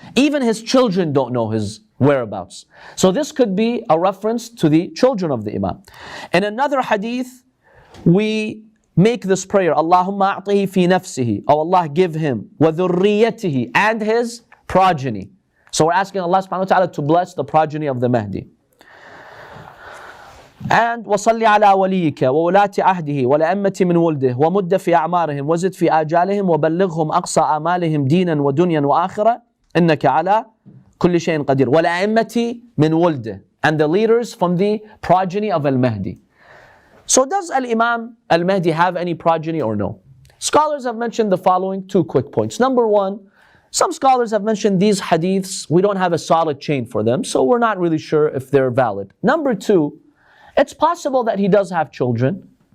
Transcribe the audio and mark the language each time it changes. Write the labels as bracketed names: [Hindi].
[English] Even his children don't know his whereabouts. So this could be a reference to the children of the Imam. In another hadith, we make this prayer, [Arabic] Allahumma a'tihi fi nafsihi, [English] oh Allah, give him, [Arabic] wa dhurriyatihi, [English] and his progeny. So we're asking Allah subhanahu wa ta'ala to bless the progeny of the Mahdi. [Arabic] And وَصَلِّ عَلَى وَلِيِّكَ وَوَلَاةِ عَهْدِهِ وَلَأَمَّةِ مِنْ وُلْدِهِ وَمُدَّ فِي أَعْمَارِهِمْ وَزِدْ فِي آجَالِهِمْ وَبَلِّغْهُمْ أَقْصَى آمَالِهِمْ دِينًا وَدُنْيًا وَآخِرَةً إِنَّكَ عَلَى كُلِّ شَيْءٍ قَدِيرٌ وَلَأَمَّةِ مِنْ وُلْدِهِ, [English] and the leaders from the progeny of Al-Mahdi. So does Al-Imam Al-Mahdi have any progeny or no? Scholars have mentioned the following 2 quick points. Number one, some scholars have mentioned these hadiths, we don't have a solid chain for them, so we're not really sure if they're valid. Number two, it's possible that he does have children.